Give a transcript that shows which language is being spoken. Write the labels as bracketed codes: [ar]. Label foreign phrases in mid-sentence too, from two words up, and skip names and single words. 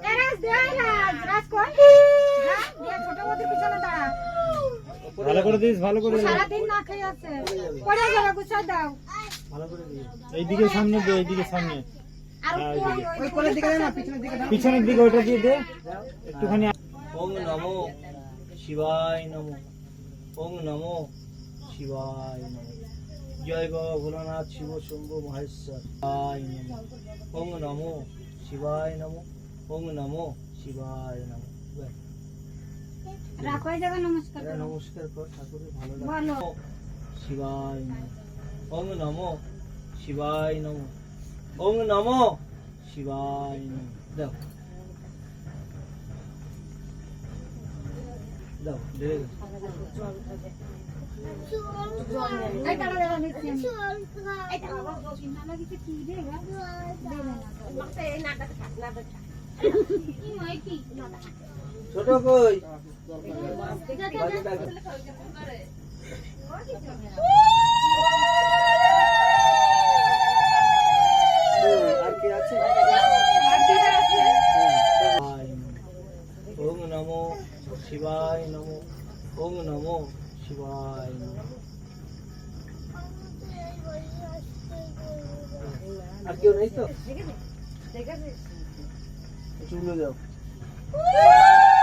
[bn] এ রাজ দে, রাজ, রাজ কই? যা, দিয়ে ছোট বৌদির পিছনে দাঁড়া। ভালো করে দিস, ভালো করে ও দে। সারাদিন না খেয়ে আছে। পড়ে যাবে, গুছাই দাও। ভালো করে দিও এইদিকে সামনে দে, এইদিকে সামনে। আর হ্যাঁ, ওই ওই কোলের দিকে দাও না, পিছনের দিকে দাও। পিছনের দিকে ওইটা দিয়ে দে দাও একটুখানি। [sa] ওং নমো শিবায় নমো ওং নমো শিবায় নমো জয় বাবা ভোলানাথ শিব শম্ভু মহেশ্বর শিবায় নমো ওং নমো শিবায় নমো ওং নমো শিবায় নমো ব্যাস। [bn] রাখো, এই জায়গায় নমস্কার এরা করো। নমস্কার কর ঠাকুরের ভালো ভালো। [sa] লাগে শিবায় নমো ওং নমো শিবায় নমো ওং নমো শিবায় নমো [bn] দাও দাও ঢেলে দাও এই দাঁড়া, দাঁড়া, দিচ্ছি আমি। এই দাঁড়া, বাবা, না লাগিছে কি রে? দে না। ছোট কই বাজে ডাক। আর কি আছে [sa] ওং নমো শিবায় নমো ওং নমো শিবায় নমো [bn] আর কেউ নেই তো চুলে দাও